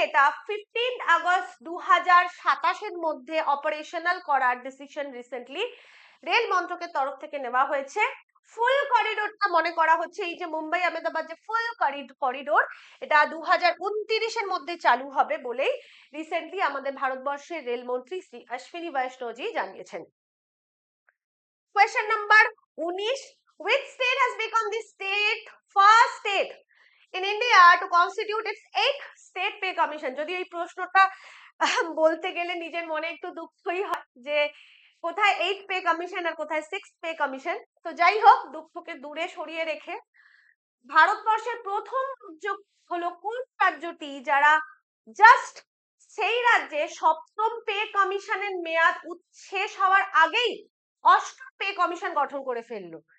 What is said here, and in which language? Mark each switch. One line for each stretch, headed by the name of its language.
Bangla: এটা 15 আগস্ট 2027-এর মধ্যে অপারেশনাল করার ডিসিশন রিসেন্টলি রেল মন্ত্রকের তরফ থেকে নেওয়া হয়েছে। ফুল করিডোরটা মনে করা হচ্ছে এই যে মুম্বাই আহমেদাবাদ যে ফুল করিডোর, এটা 2029-এর মধ্যে চালু হবে বলেই রিসেন্টলি আমাদের ভারতবর্ষের রেলমন্ত্রী শ্রী অশ্বিনী বৈষ্ণবজি জানিয়েছেন।
English: Question number 19, which state has become the first state in India to constitute its 8th state pay commission?
Bangla: যদি এই প্রশ্নটা বলতে গেলে নিজের মনে একটু দুঃখই হয় যে কোথায় 8th পে কমিশন আর কোথায় 6th পে কমিশন। তো যাই হোক, দুঃখকে দূরে সরিয়ে রেখে ভারতবর্ষের প্রথম হলো কোন রাজ্যটি যারা জাস্ট সেই রাজ্যে 7ম পে কমিশনের মেয়াদ শেষ হওয়ার আগেই 8ম পে কমিশন গঠন করে ফেললো?